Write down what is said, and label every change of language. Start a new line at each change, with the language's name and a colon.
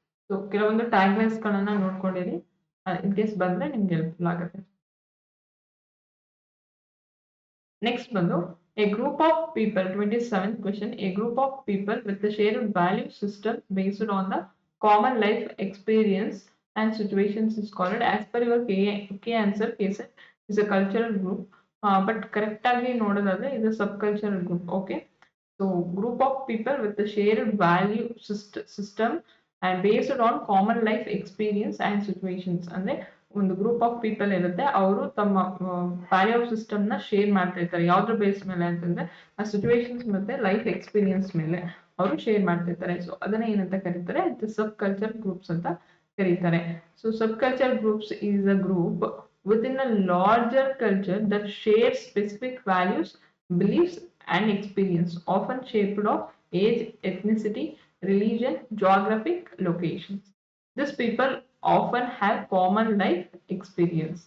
Kannada: So ಕೆಲವೊಂದು ಟ್ಯಾಗ್ಲೈನ್ಸ್ ಗಳನ್ನ ನೋಡ್ಕೊಂಡಿರಿ, in case ಬಂದ್ರೆ ನಿಮ್ಗೆ ಹೆಲ್ಪ್ಫುಲ್ ಆಗುತ್ತೆ.
English: next ಬಂದು a group of people, 27th question, a group of people with a shared value system based on the common life experience and situations is called, as per your K answer, case is a cultural group, but correct
Kannada: ಆಗಿ ನೋಡೋದಾದ್ರೆ
English: is a subcultural group. Okay, so group of people with a shared value system and based on common life experience and situations.
Kannada: ಅಂದ್ರೆ ಒಂದು group of people ಇರುತ್ತೆ, ಅವರು ತಮ್ಮ value of system ನ share ಮಾಡ್ತಾ ಇರ್ತಾರೆ. ಯಾವ್ದ್ರ ಬೇಸ್ ಮೇಲೆ ಅಂತಂದ್ರೆ ಆ ಸಿಚುವೇಶನ್ಸ್ ಮತ್ತೆ ಲೈಫ್ ಎಕ್ಸ್ಪೀರಿಯನ್ಸ್ ಮೇಲೆ ಅವರು ಶೇರ್ ಮಾಡ್ತಿರ್ತಾರೆ. ಸೊ ಅದನ್ನ ಏನಂತ ಕರೀತಾರೆ, ಸಬ್ ಕಲ್ಚರ್ ಗ್ರೂಪ್ಸ್ ಅಂತ ಕರೀತಾರೆ.
English: So sub culture groups is a group within a larger culture that shares specific values, beliefs and experience, often shaped of age, ethnicity, religion, geographic locations. These people often have common life experience.